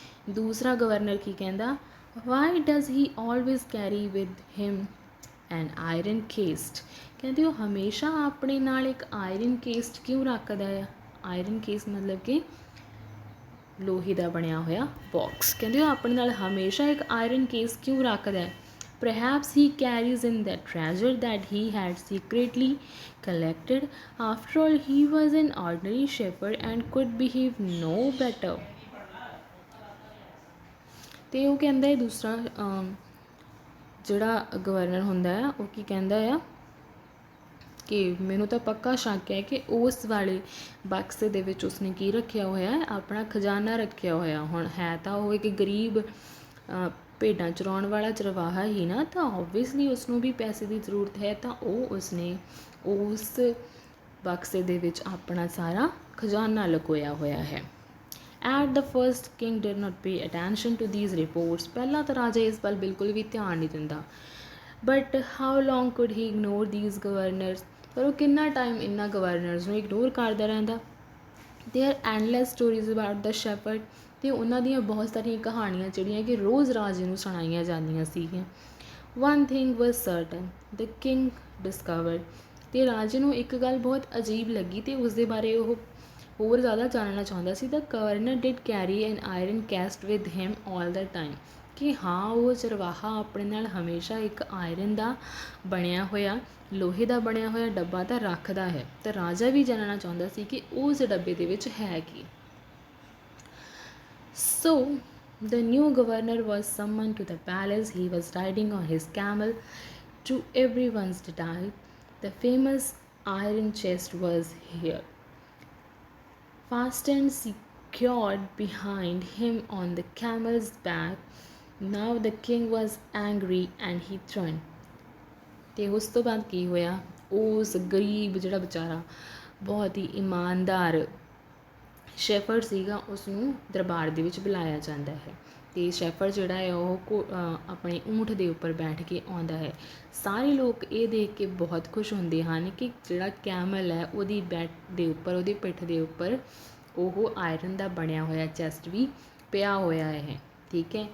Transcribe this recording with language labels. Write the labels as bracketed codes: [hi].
[pa] ਦੂਸਰਾ ਗਵਰਨਰ ਕੀ ਕਹਿੰਦਾ, [en] Why does he always carry with him an iron chest. [pa] ਕਹਿੰਦੇ ਉਹ ਹਮੇਸ਼ਾ ਆਪਣੇ ਨਾਲ ਇੱਕ ਆਇਰਨ ਕੇਸਟ ਕਿਉਂ ਰੱਖਦਾ ਆ। ਆਇਰਨ ਕੇਸ ਮਤਲਬ ਕਿ ਲੋਹੇ ਦਾ ਬਣਿਆ ਹੋਇਆ ਬਾਕਸ। ਕਹਿੰਦੇ ਉਹ ਆਪਣੇ ਨਾਲ ਹਮੇਸ਼ਾ ਇੱਕ ਆਇਰਨ ਕੇਸ ਕਿਉਂ ਰੱਖਦਾ ਹੈ। [en] Perhaps he carries in that treasure that he had secretly collected. After all, he was an ordinary shepherd and could behave no better. [pa] ਤੇ ਉਹ ਕਹਿੰਦਾ ਹੈ ਦੂਸਰਾ ਜਿਹੜਾ ਗਵਰਨਰ ਹੁੰਦਾ ਆ ਉਹ ਕੀ ਕਹਿੰਦਾ ਆ ਕਿ ਮੈਨੂੰ ਤਾਂ ਪੱਕਾ ਸ਼ੱਕ ਹੈ ਕਿ ਉਸ ਵਾਲੇ ਬਕਸੇ ਦੇ ਵਿੱਚ ਉਸਨੇ ਕੀ ਰੱਖਿਆ ਹੋਇਆ ਹੈ, ਆਪਣਾ ਖਜ਼ਾਨਾ ਰੱਖਿਆ ਹੋਇਆ। ਹੁਣ ਹੈ ਤਾਂ ਉਹ ਇੱਕ ਗਰੀਬ ਭੇਡਾਂ ਚਰਾਉਣ ਵਾਲਾ ਚਰਵਾਹਾ ਹੀ ਨਾ, ਤਾਂ ਓਬਵੀਅਸਲੀ ਉਸਨੂੰ ਵੀ ਪੈਸੇ ਦੀ ਜ਼ਰੂਰਤ ਹੈ, ਤਾਂ ਉਹ ਉਸਨੇ ਉਸ ਬਕਸੇ ਦੇ ਵਿੱਚ ਆਪਣਾ ਸਾਰਾ ਖਜ਼ਾਨਾ ਲੁਕੋਇਆ ਹੋਇਆ ਹੈ। [en] At the first, king did not pay attention to these reports. [pa] ਪਹਿਲਾਂ ਤਾਂ ਰਾਜਾ ਇਸ ਵੱਲ ਬਿਲਕੁਲ ਵੀ ਧਿਆਨ ਨਹੀਂ ਦਿੰਦਾ। [en] But how long could he ignore these governors? [pa] ਪਰ ਉਹ ਕਿੰਨਾ ਟਾਈਮ ਇਹਨਾਂ ਗਵਰਨਰਸ ਨੂੰ ਇਗਨੋਰ ਕਰਦਾ ਰਹਿੰਦਾ। [en] There are endless stories about the shepherd. [pa] ਅਤੇ ਉਹਨਾਂ ਦੀਆਂ ਬਹੁਤ ਸਾਰੀਆਂ ਕਹਾਣੀਆਂ ਜਿਹੜੀਆਂ ਕਿ ਰੋਜ਼ ਰਾਜੇ ਨੂੰ ਸੁਣਾਈਆਂ ਜਾਂਦੀਆਂ ਸੀਗੀਆਂ। [en] One thing was certain, the king discovered. [pa] ਅਤੇ ਰਾਜੇ ਨੂੰ ਇੱਕ ਗੱਲ ਬਹੁਤ ਅਜੀਬ ਲੱਗੀ ਅਤੇ ਉਸ ਦੇ ਬਾਰੇ ਉਹ ਹੋਰ ਜ਼ਿਆਦਾ ਜਾਣਨਾ ਚਾਹੁੰਦਾ ਸੀ। [en] The governor did carry an iron cast with him all the time. [pa] ਕਿ ਹਾਂ ਉਹ ਚਰਵਾਹਾ ਆਪਣੇ ਨਾਲ ਹਮੇਸ਼ਾ ਇੱਕ ਆਇਰਨ ਦਾ ਬਣਿਆ ਹੋਇਆ ਲੋਹੇ ਦਾ ਬਣਿਆ ਹੋਇਆ ਡੱਬਾ ਤਾਂ ਰੱਖਦਾ ਹੈ। ਤਾਂ ਰਾਜਾ ਵੀ ਜਾਣਨਾ ਚਾਹੁੰਦਾ ਸੀ ਕਿ ਉਸ ਡੱਬੇ ਦੇ ਵਿੱਚ ਹੈ ਕੀ। [en] So the new governor was summoned to the palace. He was riding on his camel. To everyone's delight, the famous iron chest was here, fastened secured behind him on the camel's back. Now the king was angry and he turned. [pa] ਤੇ ਉਸ ਤੋਂ ਬਾਅਦ ਕੀ ਹੋਇਆ, ਉਸ ਗਰੀਬ ਜਿਹੜਾ ਵਿਚਾਰਾ ਬਹੁਤ ਹੀ ਇਮਾਨਦਾਰ ਸ਼ੈਫਰਡ ਸੀਗਾ ਉਸਨੂੰ ਦਰਬਾਰ ਦੇ ਵਿੱਚ ਬੁਲਾਇਆ ਜਾਂਦਾ ਹੈ। ਅਤੇ ਸ਼ੈਫਰਡ ਜਿਹੜਾ ਹੈ ਉਹ ਆਪਣੇ ਊਂਠ ਦੇ ਉੱਪਰ ਬੈਠ ਕੇ ਆਉਂਦਾ ਹੈ। ਸਾਰੇ ਲੋਕ ਇਹ ਦੇਖ ਕੇ ਬਹੁਤ ਖੁਸ਼ ਹੁੰਦੇ ਹਨ ਕਿ ਜਿਹੜਾ ਕੈਮਲ ਹੈ ਉਹਦੀ ਬੈਟ ਦੇ ਉੱਪਰ ਉਹਦੀ ਪਿੱਠ ਦੇ ਉੱਪਰ ਉਹ ਆਇਰਨ ਦਾ ਬਣਿਆ ਹੋਇਆ ਚੈਸਟ ਵੀ ਪਿਆ ਹੋਇਆ ਹੈ, ਠੀਕ ਹੈ।